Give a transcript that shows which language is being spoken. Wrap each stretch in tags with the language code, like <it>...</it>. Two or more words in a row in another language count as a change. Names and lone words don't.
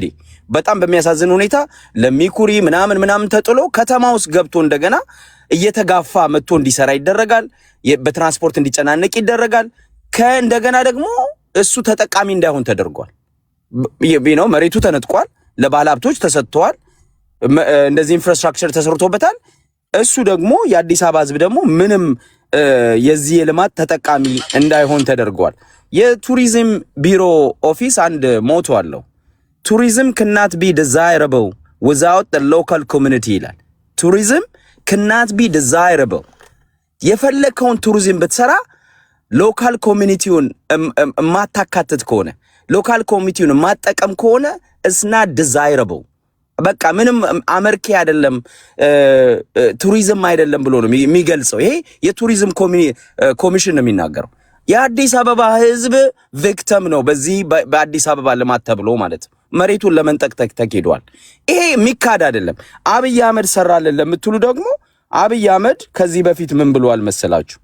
<am>በጣም በሚያሳዝን ሁኔታ ለሚኩሪ ምናምን ተጥሎ ከተማ ውስጥ ገብቶ እንደገና እየተጋፋ መጥቶ እንዲሰራ ይደረጋል። በትራንስፖርት እንዲጨናነቅ ይደረጋል። ከእንደገና ደግሞ እሱ ተጠቃሚ እንዳይሆን ተደርጓል። ነው መሬቱ ተነጥቋል፣ ለባለሀብቶች ተሰጥቷል፣ እንደዚህ ኢንፍራስትራክቸር ተሰርቶበታል። እሱ ደግሞ የአዲስ አበባ ህዝብ ደግሞ ምንም የዚህ የልማት ተጠቃሚ እንዳይሆን ተደርጓል። የቱሪዝም ቢሮ ኦፊስ አንድ ሞቶ አለው። ቱሪዝም cannot</am> <en>be desirable without the local community ይላል። ቱሪዝም cannot be desirable</en> <am>የፈለከውን ቱሪዝም ብትሰራ</am> <en>local community ማታካተት</en> <am>ከሆነ</am> <en>local community</en> <am>ማጠቀም ከሆነ</am> <en>it's not desirable</en> <am>በቃ ምንም አመርኪ አይደለም ቱሪዝም አይደለም ብሎ ነው የሚገልጸው። ይሄ የቱሪዝም ኮሚሽን ነው የሚናገረው። የአዲስ አበባ ህዝብ ቪክቲም ነው በዚህ በአዲስ አበባ ልማት ተብሎ ማለት መሬቱን ለመንጠቅ ተኬዷል። ይሄ ሚካድ አይደለም። አብይ አህመድ ሰራልን ለምትሉ ደግሞ አብይ አህመድ ከዚህ በፊት ምን ብሏል መሰላችሁ?</am>